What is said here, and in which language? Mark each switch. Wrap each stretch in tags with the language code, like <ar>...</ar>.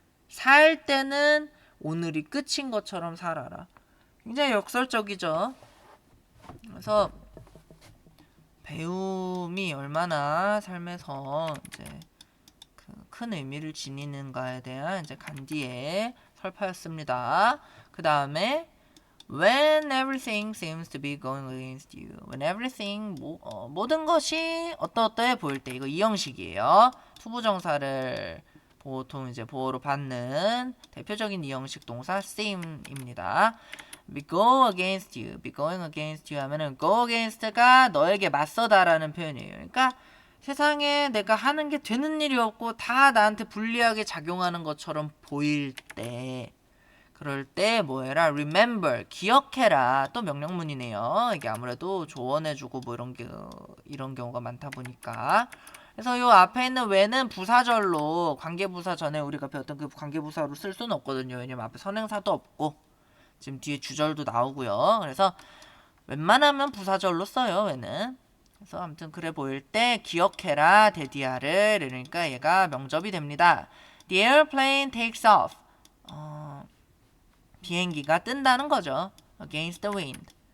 <ko>살 때는 오늘이 끝인 것처럼 살아라. 굉장히 역설적이죠. 그래서 배움이 얼마나 삶에서 이제 큰 의미를 지니는가에 대한 이제 간디의 설파였습니다. 그 다음에</ko> <en>when everything seems to be going against you. when everything</en> <ko>모든 것이 어떠어떠해 보일 때 이거 이형식이에요. 투부정사를 보통 이제 보호로 받는 대표적인 이형식 동사 seem입니다.</ko> <en>be go against you, be going against you 하면은 go against가</en> <ko>너에게 맞서다라는 표현이에요. 그러니까 세상에 내가 하는 게 되는 일이 없고 다 나한테 불리하게 작용하는 것처럼 보일 때 그럴 때 뭐해라? remember, 기억해라. 또 명령문이네요. 이게 아무래도 조언해주고 이런 경우가 많다 보니까. 그래서 요 앞에 있는 when은 부사절로 관계부사 전에 우리가 배웠던 그 관계부사로 쓸 수는 없거든요. 왜냐면 앞에 선행사도 없고 지금 뒤에 주절도 나오고요. 그래서 웬만하면 부사절로 써요. when은. 그래서 아무튼 그래 보일 때 기억해라. 데디아를. 그러니까 얘가 명접이 됩니다.</ko> <en>The airplane takes off.</en> <ko>비행기가 뜬다는 거죠.</ko> <en>against the wind.</en>